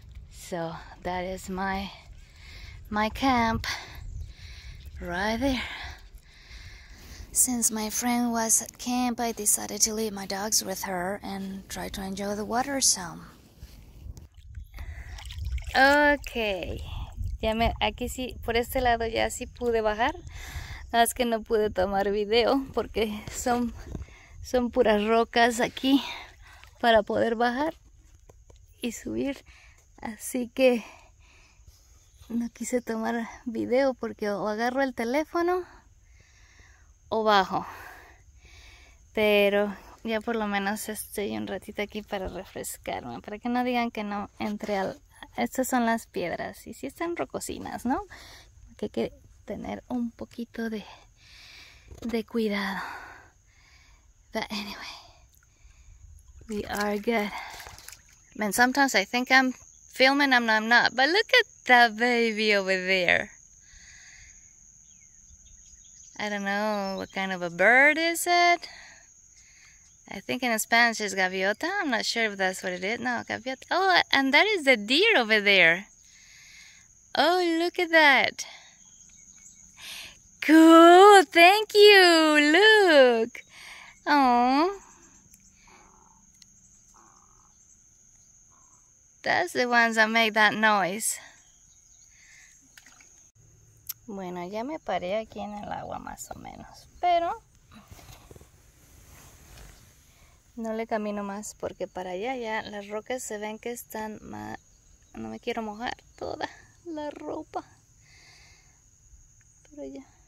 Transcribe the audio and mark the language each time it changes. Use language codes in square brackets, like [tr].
[en] So that is my camp right there. Since my friend was at camp, I decided to leave my dogs with her and try to enjoy the water some. [es] Okay, aquí sí, por este lado ya sí pude bajar. Nada más que no pude tomar video porque son puras rocas aquí para poder bajar y subir. Así que no quise tomar video porque o agarro el teléfono o bajo. Pero ya por lo menos estoy un ratito aquí para refrescarme, para que no digan que no entré al... Estas son las piedras y sí están rocosinas, ¿no? Que hay que tener un poquito de cuidado. [en] But anyway, we are good. Man, sometimes I think I'm filming, I'm not. But look at that baby over there. I don't know what kind of a bird is it. I think in Spanish it's gaviota. I'm not sure if that's what it is. No, gaviota. Oh, and that is the deer over there. Oh, look at that. Cool, thank you. Look. Oh, that's the ones that make that noise. [es] Bueno, ya me paré aquí en el agua más o menos, pero no le camino más porque para allá ya las rocas se ven que están más... No me quiero mojar toda la ropa, pero ya.